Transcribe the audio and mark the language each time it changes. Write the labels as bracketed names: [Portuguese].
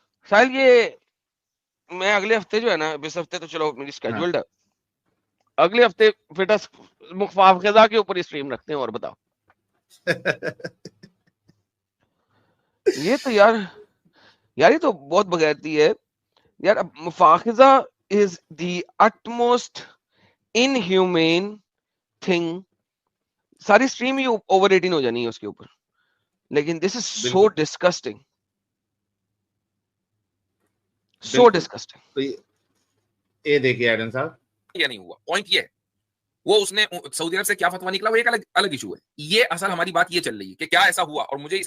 [Urdu] ساحل یہ میں اگلے ہفتے جو ہے نا، اس ہفتے تو چلو میری اسکیڈولڈ ہے، اگلے ہفتے فٹس مفاخذہ کے اوپر اسٹریم رکھتے ہیں. اور بتاؤ یہ تو یار یہ تو بہت بغیرتی ہے یار. [English] مفاخذہ is the utmost inhumane thing. [Urdu] ساری اسٹریم ہی اوور 18 ہو جانی ہے اس کے اوپر، لیکن [English] this is so disgusting. So disgusting. [Urdu] یہ دیکھیے ایڈم صاحب یہ نہیں ہوا، پوائنٹ یہ ہے. وہ اس نے سعودی عرب سے کیا فتویٰ نکلا وہ ایک الگ ایشو ہے. یہ اصل ہماری بات یہ چل رہی ہے کہ کیا ایسا ہوا، اور مجھے